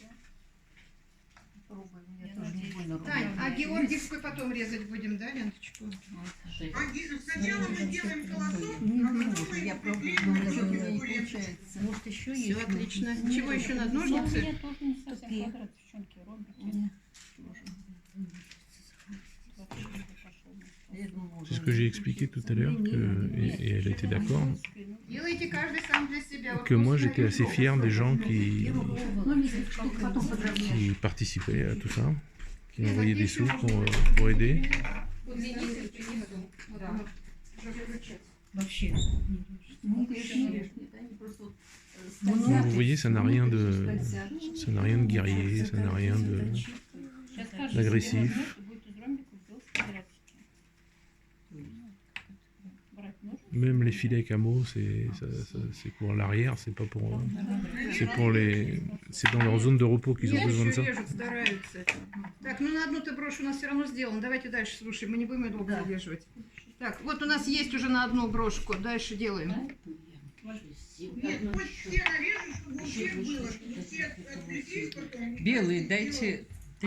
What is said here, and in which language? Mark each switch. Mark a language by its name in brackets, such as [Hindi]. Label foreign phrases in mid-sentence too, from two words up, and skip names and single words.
[Russian] Пробуем, я тоже не больно Тань, а георгиевскую потом резать будем, да, ленточку? Сначала мы делаем колосок, Не а потом нужно, я мы пробую, приклеим но ручки не к ленточке. получается. Может, еще Все есть? отлично. Чего еще надо? Ну, Ножницы? мне тоже не совсем Тупее. квадрат, девчонки, ромбики. Нет. [French] C'est ce que j'ai expliqué tout à l'heure, et elle était d'accord, [Russian] Делайте каждый сам для себя. Вот [French] que moi [Russian] вкусно [French] j'étais assez [Russian] легко. [French] fier des gens [Russian] Ну, несколько штук потом подровняешь. [French] qui participaient à tout ça, qui m'envoyaient des sous pour aider. [Russian] Удлинитель принесу. Вот он уже включается. Вообще. Ну, конечно, не режут. Они просто вот, [French] Donc, vous voyez, ça n'a rien de guerrier, ça n'a rien de... [Russian] Сейчас каждый Агрессив. себе возьмет и будет из ромбиков делать квадратики. Брать нож. [French] Même les filets camo, c'est pour l'arrière, c'est pas pour... C'est dans leur zone de repos qu'ils ont besoin de ça. [Russian] Режут, стараются. Так, ну на одну-то брошь у нас все равно сделано. Давайте дальше слушаем, мы не будем ее долго Да. задерживать. Так, вот у нас есть уже на одну брошку. Дальше делаем. Нет, пусть все нарежут, чтобы у всех было, чтобы все отвлеклись потом. Белые дайте три